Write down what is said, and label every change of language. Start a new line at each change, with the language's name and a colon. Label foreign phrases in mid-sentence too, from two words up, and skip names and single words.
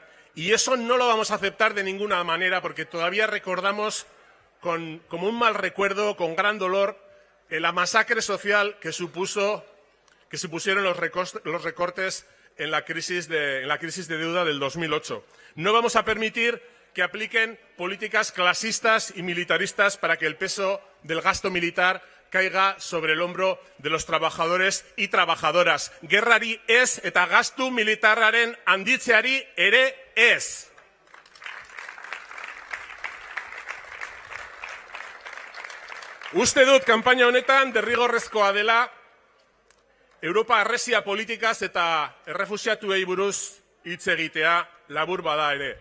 Spanish: Y eso no lo vamos a aceptar de ninguna manera porque todavía recordamos como un mal recuerdo, con gran dolor, la masacre social que supusieron los recortes en la crisis de deuda del 2008. No vamos a permitir que apliquen políticas clasistas y militaristas para que el peso del gasto militar caiga sobre el hombro de los trabajadores y trabajadoras.
Basque: Gerrari ez eta gastu militarraren handitzeari ere ez. Uste dut kanpaina honetan derrigorrezkoa dela Europa arresia politikaz eta errefuxiatuei buruz hitz egitea labur bada ere.